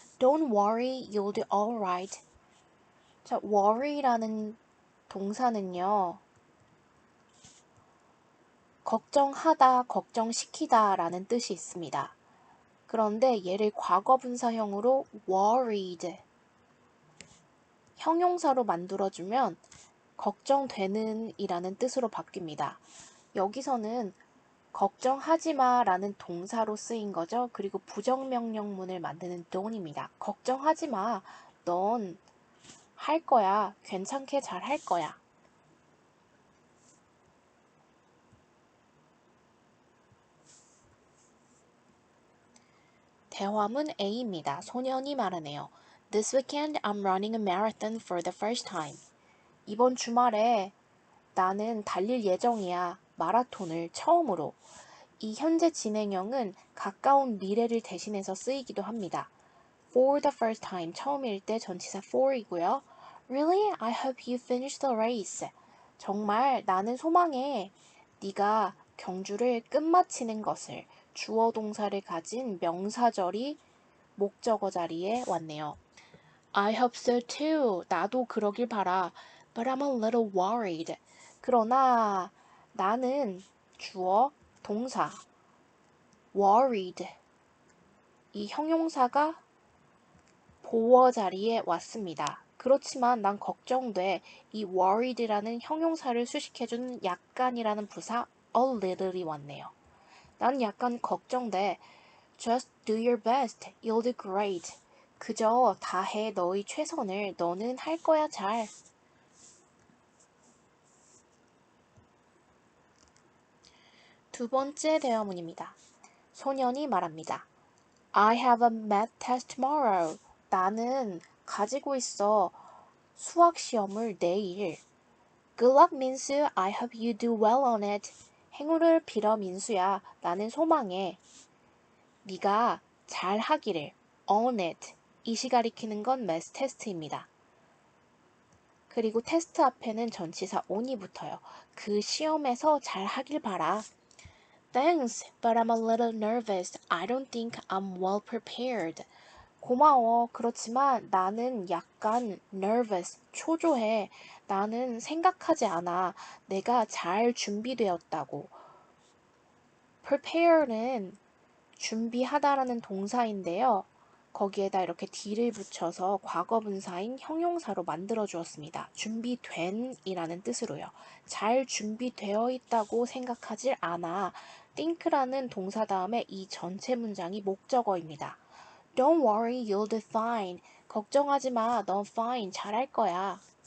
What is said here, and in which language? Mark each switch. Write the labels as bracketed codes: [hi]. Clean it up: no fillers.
[en] Don't worry, you'll do alright. [ko] 자, worry라는 동사는요. 걱정하다, 걱정시키다 라는 뜻이 있습니다. 그런데 얘를 과거분사형으로 worried 형용사로 만들어주면 걱정되는 이라는 뜻으로 바뀝니다. 여기서는 걱정하지 마 라는 동사로 쓰인 거죠. 그리고 부정명령문을 만드는 don't입니다. 걱정하지 마. 넌 할 거야. 괜찮게 잘 할 거야. 대화문 A입니다. 소년이 말하네요. [en] This weekend I'm running a marathon for the first time. [ko] 이번 주말에 나는 달릴 예정이야. 마라톤을 처음으로. 이 현재 진행형은 가까운 미래를 대신해서 쓰이기도 합니다. [en] For the first time, [ko] 처음일 때 전치사 for이고요. [en] Really? I hope you finish the race. [ko] 정말 나는 소망해. 네가 경주를 끝마치는 것을. 주어 동사를 가진 명사절이 목적어 자리에 왔네요. [en] I hope so too. [ko] 나도 그러길 바라. [en] But I'm a little worried. [ko] 그러나 나는 주어 동사 worried 이 형용사가 보어 자리에 왔습니다. 그렇지만 난 걱정돼. 이 worried라는 형용사를 수식해주는 약간이라는 부사 a little이 왔네요. 난 약간 걱정돼. [en] Just do your best. You'll do great. [ko] 그저 다해 너의 최선을. 너는 할 거야 잘. 두 번째 대화문입니다. 소년이 말합니다. [en] I have a math test tomorrow. [ko] 나는 가지고 있어 수학 시험을 내일. [en] Good luck, 민수. I hope you do well on it. [ko] 행운을 빌어, 민수야. 나는 소망해. 네가 잘 하기를. [en] On it. [ko] 이시 가리키는 건 math test입니다. 그리고 테스트 앞에는 전치사 on이 붙어요. 그 시험에서 잘 하길 바라. [en] Thanks, but I'm a little nervous. I don't think I'm well prepared. [ko] 고마워. 그렇지만 나는 약간 nervous, 초조해. 나는 생각하지 않아. 내가 잘 준비되었다고. prepare는 준비하다라는 동사인데요. 거기에다 이렇게 d를 붙여서 과거분사인 형용사로 만들어 주었습니다. 준비된 이라는 뜻으로요. 잘 준비되어 있다고 생각하질 않아. think라는 동사 다음에 이 전체 문장이 목적어입니다. [en] Don't worry, you'll do fine. [ko] 걱정하지 마, 넌 fine, 잘할 거야.